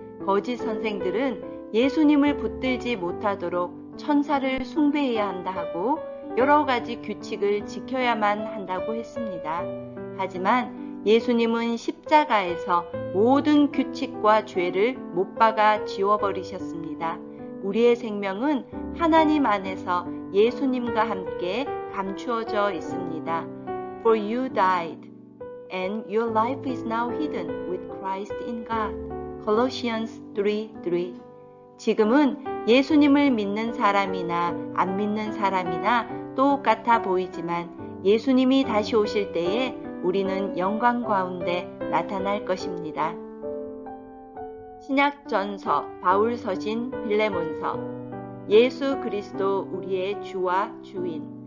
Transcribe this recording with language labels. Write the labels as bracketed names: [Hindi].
[Korean] 거짓 선생들은 예수님을 붙들지 못하도록 천사를 숭배해야 한다 하고 여러 가지 규칙을 지켜야만 한다고 했습니다. 하지만 예수님은 십자가에서 모든 규칙과 죄를 못 박아 지워버리셨습니다. 우리의 생명은 하나님 안에서 예수님과 함께 감추어져 있습니다. [English] For you died, and your life is now hidden with Christ in God. Colossians 3:3. [Korean] 지금은 예수님을 믿는 사람이나 안 믿는 사람이나 똑같아 보이지만 예수님이 다시 오실 때에 우리는 영광 가운데 나타날 것입니다. 신약전서 바울 서신 빌레몬서. 예수 그리스도 우리의 주와 주인.